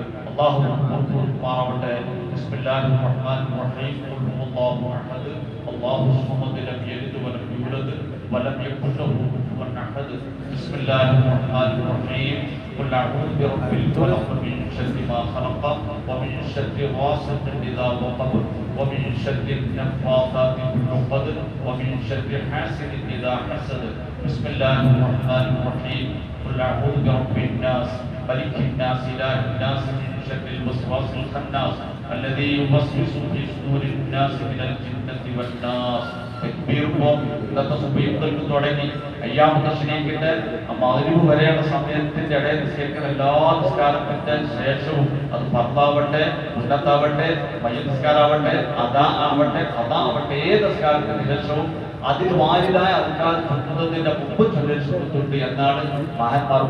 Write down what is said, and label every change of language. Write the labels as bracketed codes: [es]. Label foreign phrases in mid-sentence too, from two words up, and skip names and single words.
[ml] അള്ളാഹു മാറാവട്ടെ. [ar] بسم الله الرحمن الرحيم. الله أحد الله الصمد لم يلد ولم يولد ولم يكن له كفوا أحد. بسم الله الرحمن الرحيم قل أعوذ برب الفلق من شر ما خلق ومن شر غاسق إذا وقب ومن شر النفاثات في العقد ومن شر حاسد إذا حسد. بسم الله الرحمن الرحيم. قل أعوذ برب الناس ملك الناس إله الناس من شر الوسواس الخناس الذي يوسوس في صدور الناس من الجنة والناس. [ml] ഇന്നത്തെ സുബീഹുകൾക്ക് തുടങ്ങി അയ്യാമത്തെ തശ്രീഖിന്റെ മഗ്‌രിബ് വരെയുള്ള സമയത്തിന്റെ ഇടയിൽ നിസ്കരിക്കുന്ന എല്ലാ നിസ്കാരത്തിന്റെ ശേഷവും അത് ഫർദാവട്ടെ, സുന്നത്താവട്ടെ, മയ്യിത്ത് നിസ്കാരമാവട്ടെ, അദാ ആവട്ടെ, ഖദാ ആവട്ടെ, ഏത് നിസ്കാരത്തിന് ശേഷവും അതിൽ വാരിതായ അധികാരം ചൊല്ലുന്നതിന്റെ മുമ്പ് ചൊല്ലിട്ടുണ്ട് എന്നാണ് മഹാന്മാർ പഠിപ്പിച്ചത്.